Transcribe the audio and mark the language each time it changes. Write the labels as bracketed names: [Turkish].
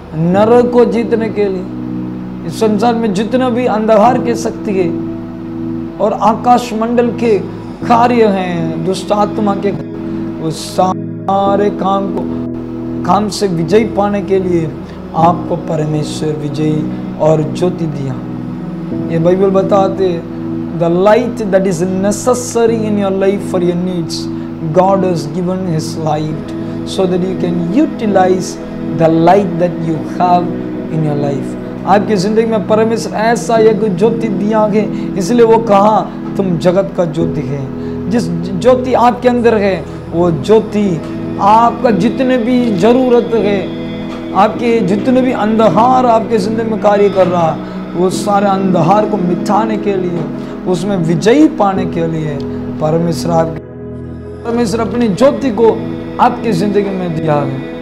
[Hindi] नरक को जीतने के लिए, इस संसार में जितना भी अंधकार की शक्ति है और आकाश मंडल के कार्य हैं, दुष्ट आत्मा के, उस सारे काम से विजय पाने के लिए आपको परमेश्वर विजय और ज्योति दिया। ये बाइबल बताते [English] the light that is necessary in your life for your needs, God has given His light so that you can utilize the light that you have in your life. [Hindi] आपकी जिंदगी में परमेश्वर ऐसा एक ज्योति दिया है, इसलिए वो कहा तुम जगत का ज्योति है। जिस ज्योति आपके अंदर है वो ज्योति आपका जितने भी जरूरत है, आपके जितने भी अंधकार आपके जिंदगी में कार्य कर रहा, वो सारे अंधकार को मिटाने के लिए, उसमें विजयी पाने के लिए परमेश्वर अपनी ज्योति को आपकी जिंदगी में दिया है।